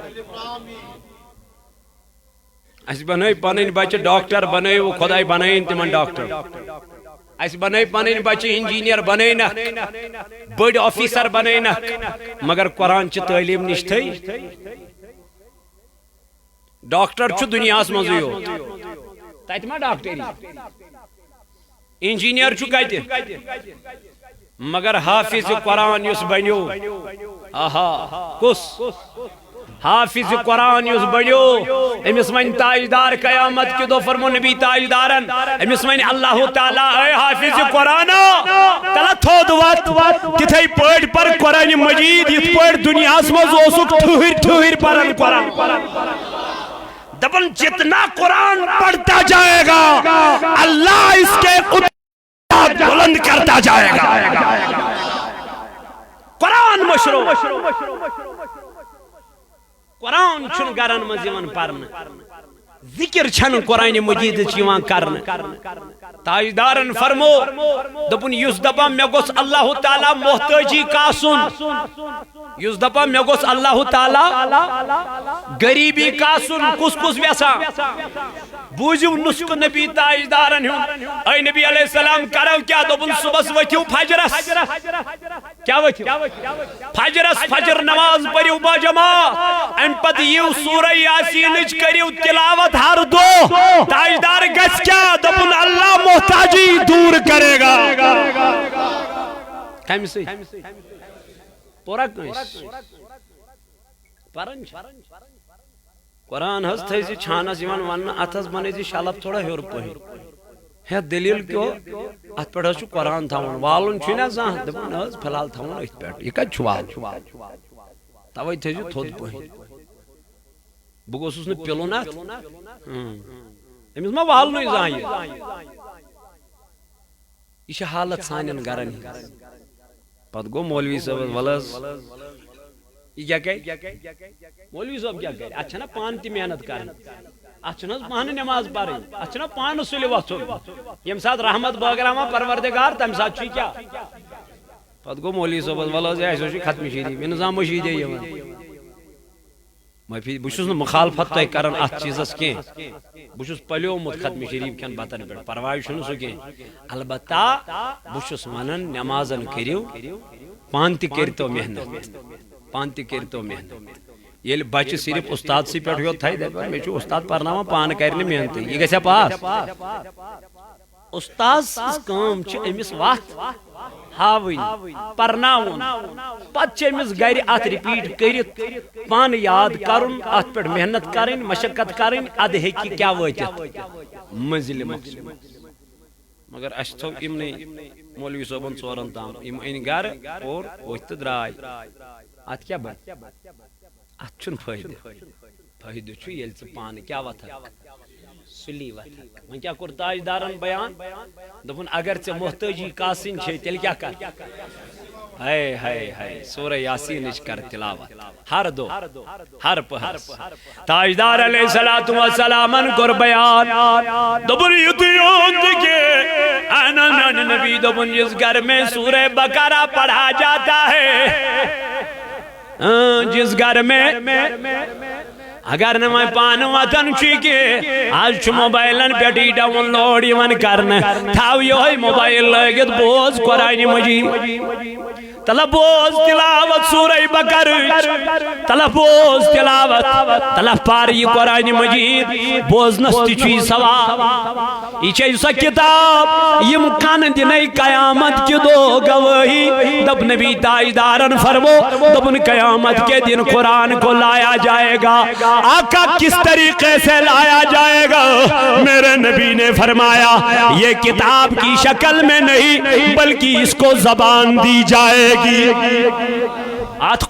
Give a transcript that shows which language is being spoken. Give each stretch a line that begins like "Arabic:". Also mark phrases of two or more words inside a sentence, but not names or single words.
Kashmiri: اس بنائی پانین بچے ڈاکٹر بنائی وہ خدای بنائی تمن ڈاکٹر اس بنائی پانین بچے انجینئر بنائی نا بڑ آفیسر بنائی نا مگر قرآن چی تعلیم نشتے ڈاکٹر چھو دنیا اس مزوی ہو تایت ما ڈاکٹری انجینئر چھو کہتے مگر حافظ قرآن یس بنیو آہا کس حافظ قرآن یس بنیو امس من تاجدار قیامت کی دو فرمو نبی تاجدارن امس من اللہ تعالیٰ اے حافظ قرآن تلا تھود وقت کتھائی پڑھ پر قرآن مجید یہ پڑھ دنیا اس موضوع ٹھوہر پرن قرآن دبن
Urdu: جتنا قرآن پڑھتا جائے گا اللہ اس کے قدرت بلند کرتا جائے گا
Kashmiri: قرآن مشروع قرآن چھن گرن مزیون پرن ذکر چھن قرآن مجید چیوان کرن تاجدارن فرمو دپن یس دپا میں گوس اللہ تعالیٰ محتاجی کاسن یس دپا میں گوس اللہ تعالیٰ غریبی کاسن کس کس ویسا بوجو نسک نبی تاجدارن ہوں اے نبی
Arabic: علیہ السلام
Kashmiri: کرو کیا دپن صبح وتھیو فجرس کیا وتھیو فجرس فجر نماز پڑھیو با جماعت ام پت یو سورہ یاسین کریو تلاوت ہر دو تاجدار گس کیا دپن اللہ
Urdu: محتاجی دور کرے گا
Kashmiri: کم سے پورا کنس پرنچ قرآن ہز تھے چھانس یوان ون اتھس بنے شالف تھوڑا ہیور پہن ہے دلیل کیوں ات پہ قرآن تھاون والن چھنا زان دپن ہز فلحال تھاون ات پہ یہ کت وال توے تھے تھود پہن بہ گوسس نہ پلون ات امس ما والن زان یہ حالت سانن گرن پت گو مولوی صاحب ولس یہ کیا کہ مولوی صاحب کیا کہ اچھا نا پان تی محنت کرن اچھا نا پان نماز پڑھن اچھا نا پان سلی وتھن یم سات رحمت بٲگراوان پروردگار تم سات چھ کیا پت گو مولوی صاحب ولس ایسو چھ ختم شریف نظام مشید یوان بہ چھس نہ مخالفت تہ کران ات چیزس کی بہ چھس پلیومت ختم شریف کھین بتن پہ پرواہ چھن سہ کی البتہ بہ چھس ونان نمازن کریو پان تہ کرتو محنت پان تہ کرتو محنت یل بچہ صرف استاد سی پہ یوت تھائی دپان مے چھ استاد پرناوان پان کرنہ محنت یہ گژھیا پاس استاد کام چھ امس وقت ہاوین پرناون پت چھ امس گھر ات رپیٹ کرت پان یاد کرن ات پہ محنت کرن مشقت کرن اد ہیکی کیا واتت منزل مقصود مگر اس تھو امن مولوی صاحبن ژورن تام ام ان گھر اور وتھ درائے ات کیا بن ات چھن فائدہ فائدہ چھ یل ژ پان کیا وتھ سلی وتھ وۄنۍ کیا کور تاجدارن بیان دپن اگر ژے محتاجی کاسن چھ تیل کیا کر ہائے ہائے ہائے سورہ یاسین کر تلاوت ہر دو ہر پہر تاجدار
Arabic: علیہ السلام
Kashmiri: کر بیان دبن یتیون دکے آنا نبی دبن
Urdu: جس گھر میں سورہ بقرہ پڑھا جاتا ہے
Kashmiri: جس گھر میں اگر نہ میں پان وطن چیکے آج چھ موبائلن پیٹی ڈاؤن لوڈ یون کرنا تھاو یہ موبائل لگت بوز قرآن مجید طلبوز تلاوت سورہ بقر طلبوز تلاوت طلب پاری قرآن مجید بوزنس تچوی ثواب یہ چھے سا کتاب یم کان دنائی قیامت کی دو گواہی دب نبی تاجدارن فرمو دبن
Urdu: قیامت کے دن قرآن کو لایا جائے گا آقا کس طریقے سے لایا جائے گا میرے نبی نے فرمایا یہ کتاب کی شکل میں نہیں بلکہ اس کو زبان دی جائے گی آت